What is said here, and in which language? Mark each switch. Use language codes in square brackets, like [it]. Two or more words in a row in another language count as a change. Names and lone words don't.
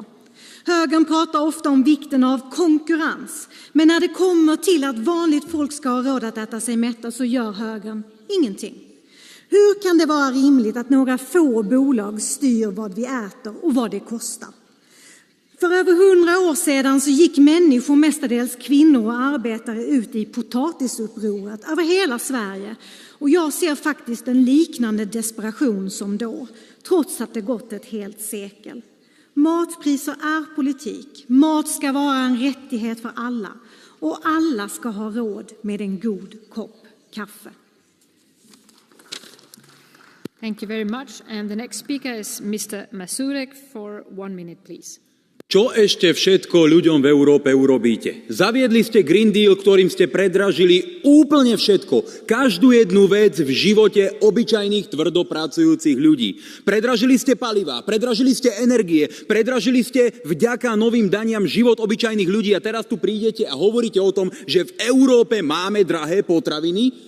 [sv] Högern pratar ofta om vikten av konkurrens, men när det kommer till att vanligt folk ska ha råd att äta sig mätta så gör högern ingenting. Hur kan det vara rimligt att några få bolag styr vad vi äter och vad det kostar? För över 100 år sedan så gick människor, mestadels kvinnor och arbetare, ut i potatisupproret över hela Sverige. Och jag ser faktiskt en liknande desperation som då, trots att det gått ett helt sekel. Matpriser är politik. Mat ska vara en rättighet för alla. Och alla ska ha råd med en god kopp kaffe. [en] Thank you very much. And the next speaker is Mr. Masurek for 1 minute, please. [sk] Čo ešte všetko ľuďom v Európe urobíte? Zaviedli ste Green Deal, ktorým ste predražili úplne všetko. Každú jednu vec v živote obyčajných tvrdopracujúcich ľudí. Predražili ste palivá, predražili ste energie, predražili ste vďaka novým daniam život obyčajných ľudí a teraz tu prídete a hovoríte o tom, že v Európe máme drahé potraviny?